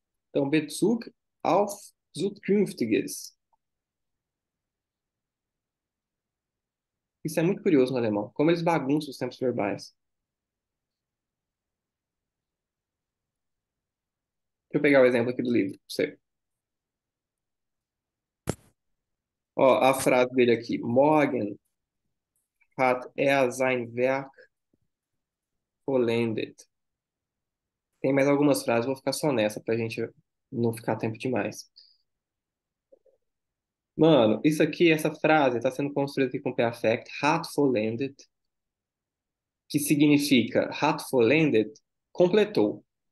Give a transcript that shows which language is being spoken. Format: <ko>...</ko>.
<de>Então, Bezug auf Zukünftiges.</de> <pt>Isso é muito curioso no alemão, como eles bagunçam os tempos verbais. Deixa eu pegar o exemplo aqui do livro, pra você. Ó, a frase dele aqui.</pt> <de>Morgen hat er sein Werk vollendet.</de> <pt>Tem mais algumas frases, vou ficar só nessa pra gente não ficar tempo demais. Mano, isso aqui, essa frase está sendo construída aqui com perfect,</pt> <de>hat vollendet,</de> <pt>que significa hat vollendet, completou.</pt>